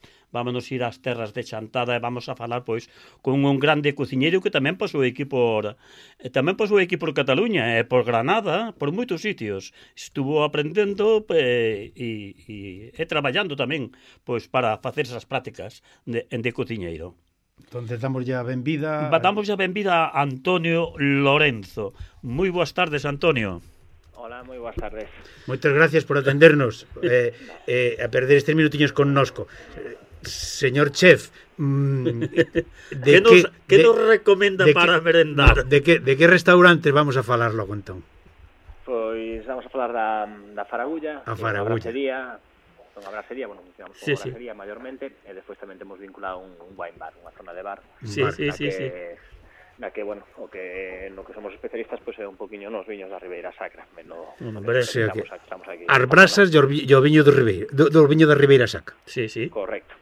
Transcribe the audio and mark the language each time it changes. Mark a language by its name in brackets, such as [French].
[Galician] Vámonos ir ás terras de Chantada e vamos a falar, pois, con un grande cociñeiro que tamén pasou aquí por... tamén pasou aquí por Cataluña, e por Granada, por moitos sitios. Estuvo aprendendo e traballando tamén, pois, para facer esas prácticas de cociñeiro. Entonces damos ya benvida. Damos ya benvida a Antonio Lorenzo. [Spanish] Muy buenas tardes, Antonio. Hola, muy buenas tardes. Muchas gracias por atendernos, [Galician] a perder estes minutinhos connosco. [Spanish] Señor chef, ¿de qué nos recomienda para merendar? [Galician] No, ¿De qué restaurantes vamos a falar logo, entón? Pues vamos a falar da Faragulla. A Faragulla. Unha brasería, bueno, funcionamos como sí, brasería sí. Mayormente, e despois tamén temos vinculado un wine bar, unha zona de bar. Sí, bar, sí. Na que, bueno, o que no que somos especialistas, pois pues, é un poquinho nos viños da Ribeira Sacra. As brasas e o viño do viño da Ribeira Sacra. Sí, sí. Correcto.